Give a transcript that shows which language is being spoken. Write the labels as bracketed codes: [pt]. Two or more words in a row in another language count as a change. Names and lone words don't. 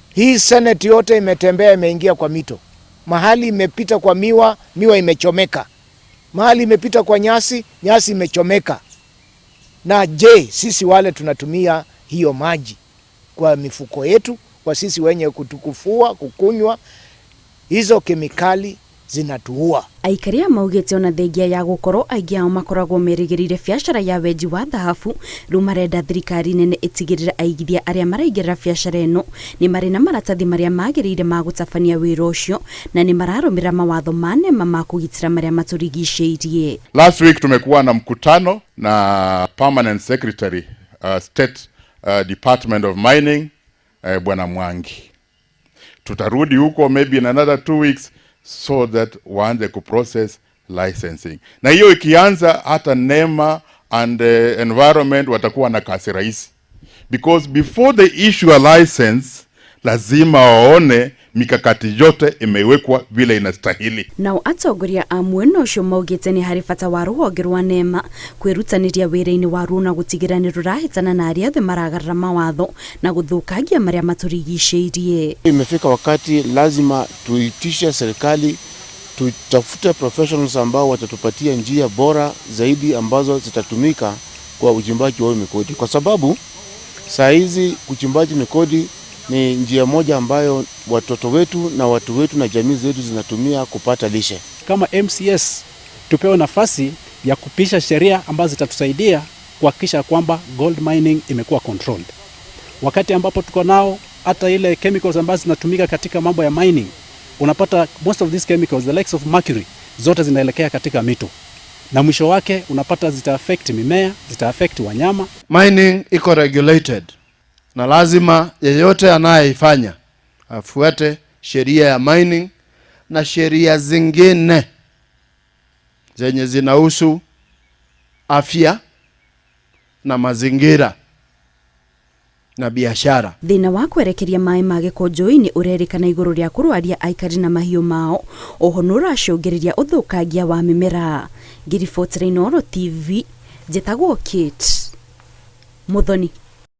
[sw] Hii senate yote imetembea, imeingia kwa mito. Mahali imepita kwa miwa imechomeka. Mahali imepita kwa nyasi imechomeka. Na je, sisi wale tunatumia hiyo maji kwa mifuko yetu, kwa sisi wenye kutukufua, kukunywa, hizo kemikali zinatuua. [ki] Aikaria maugĩte ona thengia ya gũkorwo aingĩ ao makoragwo merĩgĩrĩire biacara ya wenji wa Thahabu, rĩu marenda thirikari nene ĩtigĩrĩre aigithia arĩa maraingĩrĩra biacara ĩno nĩ marĩ na maratathi marĩa magĩrĩire ma gũtabania wĩra ũcio na nĩ mararũmĩrĩra mawatho ma nema ma kũgitĩra marĩa matũrigicĩirie. [en] Last week [sw] tumekuwa na mkutano na [en] Permanent Secretary State Department of Mining [sw] Bwana Mwangi. Tutarudi huko [en] maybe in another 2 weeks so that [sw] waanze [en] kuprocess licensing. [sw] Na hiyo ikianza hata [en] NEMA and environment [sw] watakuwa na kasi rahisi. [en] Because before they issue a license, [sw] lazima waone mikakati yote imewekwa vile inastahili. [ki] Nao atongoria a mwena ũcio maugĩte nĩ harĩ bata wa rũhonge rwa NEMA kwĩrutanĩria wĩra-inĩ wa ruo na gũtigĩrĩra nĩ rũrahĩtana na arĩa othe maragarara mawatho na gũthũkangia marĩa matũrigicĩirie. [sw] Imefika wakati lazima tuitishe serikali tutafute professionals ambao watatupatia njia bora zaidi ambazo zitatumika kwa uchimbaji wa migodi, kwa sababu saa hizi uchimbaji migodi ni njia moja ambayo watoto wetu na watu wetu na jamii zetu zinatumia kupata lishe. Kama MCS tupewe nafasi ya kupisha sheria ambazo zitatusaidia kuhakikisha kwamba [en] gold mining [sw] imekuwa controlled. Wakati ambapo tuko nao hata ile chemicals ambazo zinatumika katika mambo ya mining, unapata [en] most of these chemicals, the likes of mercury, [sw] zote zinaelekea katika mito. Na mwisho wake unapata zita affect mimea, zita affect wanyama. Mining iko regulated. Na lazima yeyote anayeifanya afuate sheria ya mining na sheria zingine zenye zinahusu afya na mazingira na biashara. [ki] Thĩna wa kwerekeria maaĩ ma gĩko njũĩ-inĩ ũrerĩkana igũrũ rĩa kũrwaria aikari na mahiũ mao, oho nĩũracũngĩrĩria ũthũkangia wa mĩmera. Ngiribotera Inooro TV, njĩtagwo Kate Muthoni.